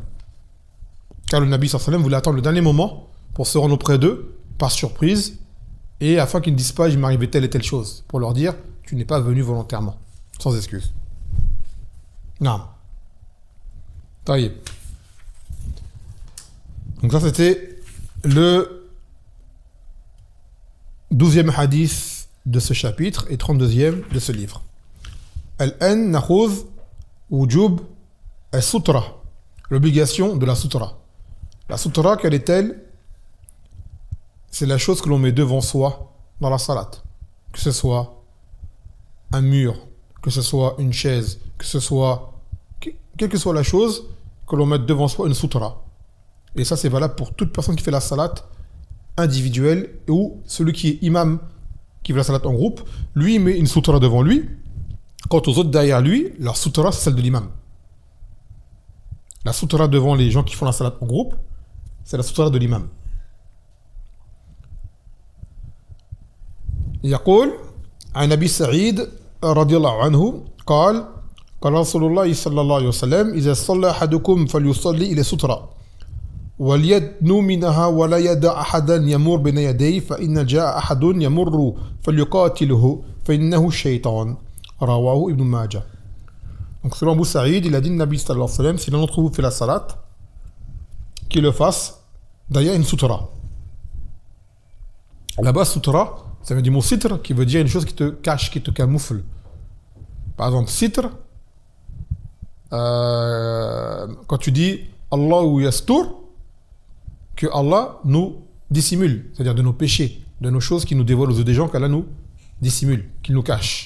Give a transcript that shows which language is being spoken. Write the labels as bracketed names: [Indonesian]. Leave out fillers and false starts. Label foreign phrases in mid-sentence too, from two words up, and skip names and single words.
[French] Car le Nabi [Arabic] صلى الله عليه و سلم [French] voulait attendre le dernier moment pour se rendre auprès d'eux par surprise et afin qu'ils ne disent pas il m'est arrivé telle et telle chose, pour leur dire tu n'es pas venu volontairement, sans excuse. Non. Taïb. Donc ça c'était le 12e hadith de ce chapitre et 32e de ce livre. [Arabic] الآن نأخذ وجوب السترة, [French] l'obligation de la sutra. La sutra, quelle est-elle? C'est la chose que l'on met devant soi dans la salat. Que ce soit un mur, que ce soit une chaise, que ce soit, quelle que soit la chose, que l'on mette devant soi une sutra. Et ça, c'est valable pour toute personne qui fait la salat individuelle ou celui qui est imam, qui fait la salat en groupe, lui, il met une sutra devant lui. Quant aux autres derrière lui, leur sutra, c'est celle de l'imam. La sutra devant les gens qui font la salat en groupe, c'est la sutra de l'imam. [Arabic] يقول عن أبي سعيد رضي الله عنه قال قال رسول الله صلى الله عليه وسلم إذا صلى أحدكم فليصلي إلى سترة وليدنو منها ولا يدع أحدا يمر بين يديه فإن جاء أحد يمر فليقاتله فإنه الشيطان رواه ابن ماجه. [French] Donc selon Abu Saïd, il a dit Nabi [Arabic] صلى الله عليه و سلم, [French] si l'un d'entre vous fait la salat, qu'il le fasse derrière une sutra. Là-bas, sutra, ça veut dire mot sitr, qui veut dire une chose qui te cache, qui te camoufle. Par exemple, sitr, quand tu dis [Arabic] الله يستر, [French] que Allah nous dissimule, c'est-à-dire de nos péchés, de nos choses qui nous dévoilent aux yeux des gens, qu'Allah nous dissimule, qu'il nous cache.